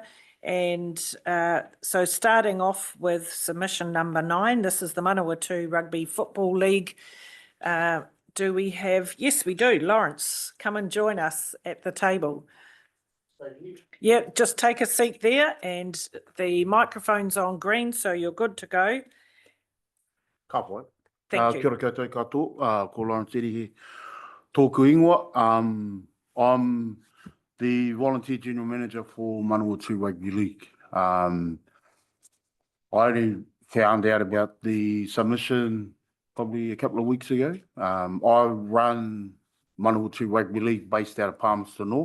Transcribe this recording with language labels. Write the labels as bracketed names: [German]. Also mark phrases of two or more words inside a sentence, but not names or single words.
[English] And so starting off with submission number 9, this is the Manawatū Rugby Football League. Do we have, yes, we do. Lawrence, come and join us at the table. Yeah, just take a seat there and the microphone's on green, so you're good to go. [Māori] Ka pai. [English] Thank you. [Māori] Kia ora koutou katoa, ko Lawrence Eri tōku ingoa. [English] I'm the volunteer general manager for Manawatū Rugby League. I only found out about the submission probably a couple of weeks ago. I run Manawatū Rugby League based out of Palmerston North.